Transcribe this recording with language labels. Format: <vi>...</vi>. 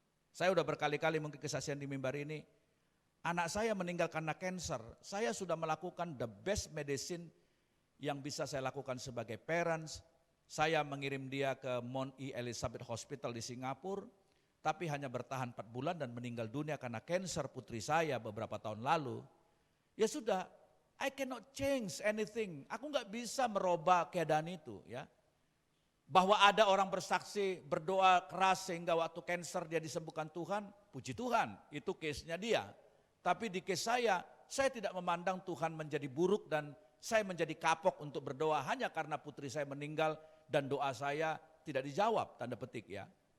<id>Saya udah berkali-kali mungkin kesaksian di mimbar ini, anak saya meninggal karena cancer. Saya sudah melakukan</id> <en>the best medicine</en> <id>yang bisa saya lakukan sebagai parents. Saya mengirim dia ke Mount E. Elizabeth Hospital di Singapura, tapi hanya bertahan 4 bulan dan meninggal dunia karena cancer putri saya beberapa tahun lalu. Ya sudah,</id> <en>I cannot change anything.</en> <id>Aku nggak bisa merubah keadaan itu, ya. Bahwa ada orang bersaksi berdoa keras sehingga waktu cancer dia disembuhkan Tuhan, puji Tuhan, itu case-nya dia. Tapi di case saya tidak memandang Tuhan menjadi buruk dan saya menjadi kapok untuk berdoa hanya karena putri saya meninggal dan doa saya tidak dijawab, tanda petik ya.</id>